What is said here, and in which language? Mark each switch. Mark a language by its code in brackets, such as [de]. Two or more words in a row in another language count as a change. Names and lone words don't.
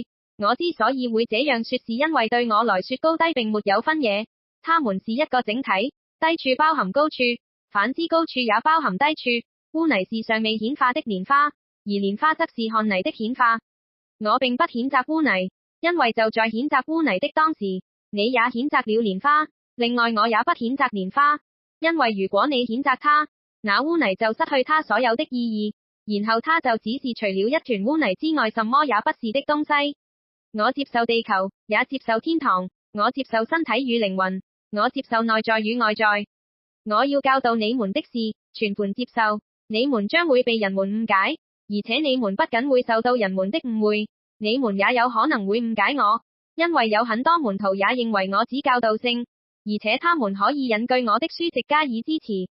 [zh] 我之所以會這樣說，是因為對我來說高低並沒有分野，它們是一個整體，低處包含高處，反之高處也包含低處。污泥是尚未顯化的蓮花，而蓮花則是汗泥的顯化。我並不譴責污泥，因為就在譴責污泥的當時，你也譴責了蓮花。另外我也不譴責蓮花，因為如果你譴責它，那污泥就失去它所有的意義，然後它就只是除了一團污泥之外什麼也不是的東西。我接受地球，也接受天堂，我接受身體與靈魂，我接受內在與外在。我要教導你們的是，全盤接受，你們將會被人們誤解，而且你們不僅會受到人們的誤會，你們也有可能會誤解我，因為有很多門徒也認為我只教導性，而且他們可以引據我的書籍加以支持。